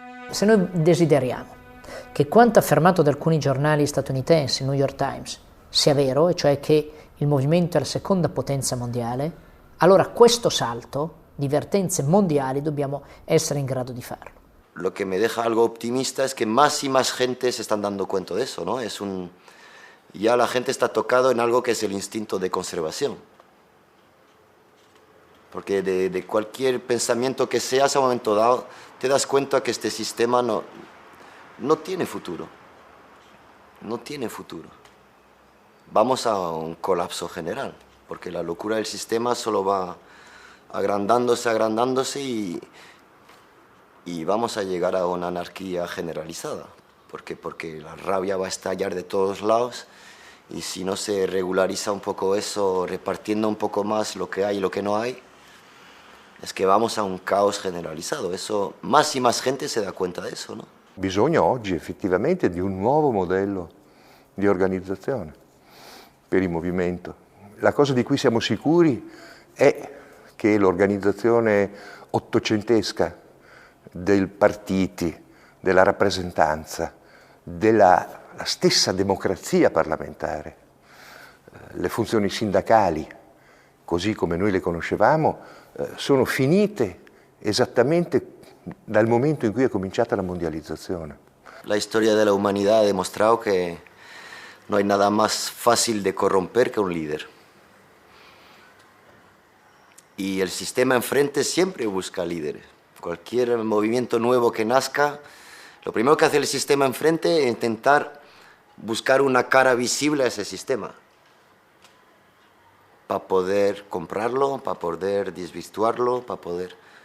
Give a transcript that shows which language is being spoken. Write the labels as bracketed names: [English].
[Italian] Se noi desideriamo che quanto affermato da alcuni giornali statunitensi, New York Times, sia vero, e cioè che il movimento è la seconda potenza mondiale, allora questo salto di vertenze mondiali dobbiamo essere in grado di farlo. [Spanish] Lo que me deja algo optimista es que más y más gente se están dando cuenta de eso, ¿no? Ya la gente está tocado en algo que es el instinto de conservación. Porque de cualquier pensamiento que seas a un momento dado, te das cuenta que este sistema no tiene futuro. No tiene futuro. Vamos a un colapso general, porque la locura del sistema solo va agrandándose y vamos a llegar a una anarquía generalizada, porque la rabia va a estallar de todos lados y si no se regulariza un poco eso, repartiendo un poco más lo que hay y lo que no hay, es que vamos a un caos generalizzato. Eso, más y más gente se [Italian] dà conta di [Spanish] eso, no? [Italian] Bisogna oggi effettivamente di un nuovo modello di organizzazione per il movimento. La cosa di cui siamo sicuri è che l'organizzazione ottocentesca dei partiti, della rappresentanza, della stessa democrazia parlamentare, le funzioni sindacali, così come noi le conoscevamo, sono finite esattamente dal momento in cui è cominciata la mondializzazione. [Spanish] La historia de la humanidad ha demostrado que no hay nada más fácil de corromper que un líder. Y el sistema enfrente siempre busca líderes. Cualquier movimiento nuevo que nazca, lo primero que hace el sistema enfrente es intentar buscar una cara visible a ese sistema, para poder comprarlo, para poder desvirtuarlo, para poder...